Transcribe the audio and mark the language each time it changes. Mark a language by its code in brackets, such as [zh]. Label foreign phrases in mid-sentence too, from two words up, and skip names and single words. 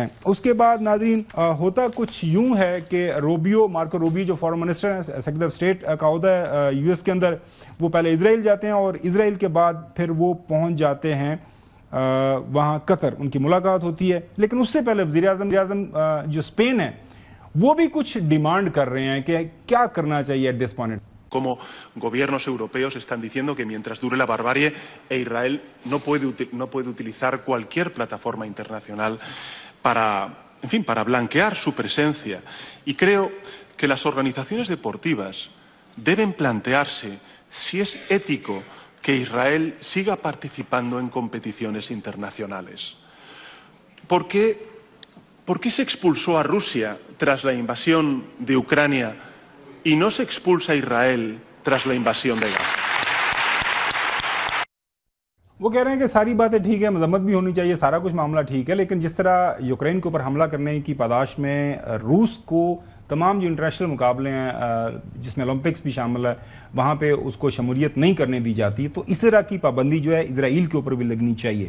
[ur] اس کے بعد ناظرین ہوتا کچھ یوں ہے کہ مارکو روبیو جو [en] foreign minister [ur] ہیں, [en] secretary of state [ur] کا عہدہ ہے یو ایس کے اندر, وہ پہلے اسرائیل جاتے ہیں اور اسرائیل کے بعد پھر وہ پہنچ جاتے ہیں وہاں قطر, ان کی ملاقات ہوتی ہے. لیکن اس سے پہلے وزیر اعظم جو اسپین ہے وہ بھی کچھ ڈیمانڈ کر رہے ہیں کہ کیا کرنا چاہیے [en] at this point. [es] Como gobiernos europeos están diciendo que mientras dure la barbarie, Israel no puede utilizar cualquier plataforma internacional para blanquear su presencia. Y creo que las organizaciones deportivas deben plantearse si es ético que Israel siga participando en competiciones internacionales. ¿Por qué se expulsó a Rusia tras la invasión de Ucrania y no se expulsa a Israel tras la invasión de Gaza? [ur] وہ کہہ رہے ہیں کہ ساری باتیں ٹھیک ہے, مذمت بھی ہونی چاہیے, سارا کچھ معاملہ ٹھیک ہے, لیکن جس طرح یوکرین کے اوپر حملہ کرنے کی پاداش میں روس کو تمام جو انٹرنیشنل مقابلے ہیں جس میں اولمپکس بھی شامل ہے وہاں پہ اس کو شمولیت نہیں کرنے دی جاتی, تو اس طرح کی پابندی جو ہے اسرائیل کے اوپر بھی لگنی چاہیے.